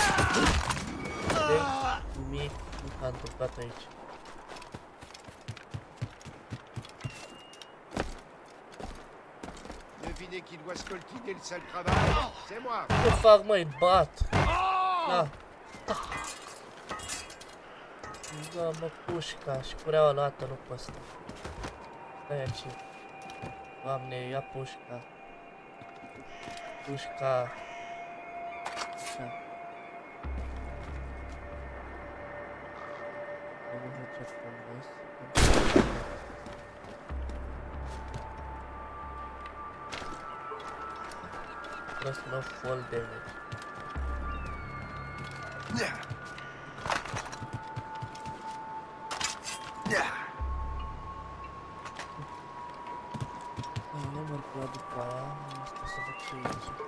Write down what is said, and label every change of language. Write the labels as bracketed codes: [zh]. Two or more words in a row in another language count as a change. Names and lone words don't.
[ro] Nimic nu s-a întâmplat aici. [fr] Devinez qui doit scoltiner le sale travail. C'est moi. [ro] Ce fac, măi, bat. Da. Da, mă, pușca și cureaua luată, nu pe ăsta. Stai aici. Doamne, ia pușca. Pușca. Așa. Nu știu ce frumos. [en] Plus no fall damage. [ro] Nu mă rog după aia, asta să văd ce e aici.